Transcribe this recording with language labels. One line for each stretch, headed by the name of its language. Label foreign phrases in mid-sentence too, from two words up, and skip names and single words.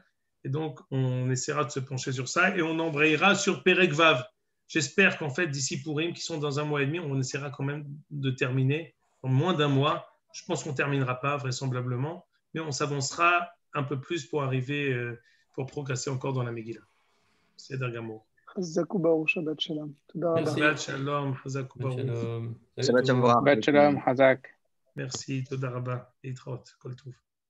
French: Et donc, on essaiera de se pencher sur ça et on embrayera sur
Hebrew: פרק ו.
French: J'espère qu'en fait, d'ici Purim, qui sont dans 1 mois et demi, on essaiera quand même de terminer en moins d'1 mois. Je pense qu'on ne terminera pas, vraisemblablement, mais on s'avancera un peu plus pour arriver, pour progresser encore dans la Megillah. C'est Dargamour.
Hebrew: שבת שלום. שבת שלום. שבת שלום. שבת שלום. Merci. תודה רבה. להתראות. כל טוב.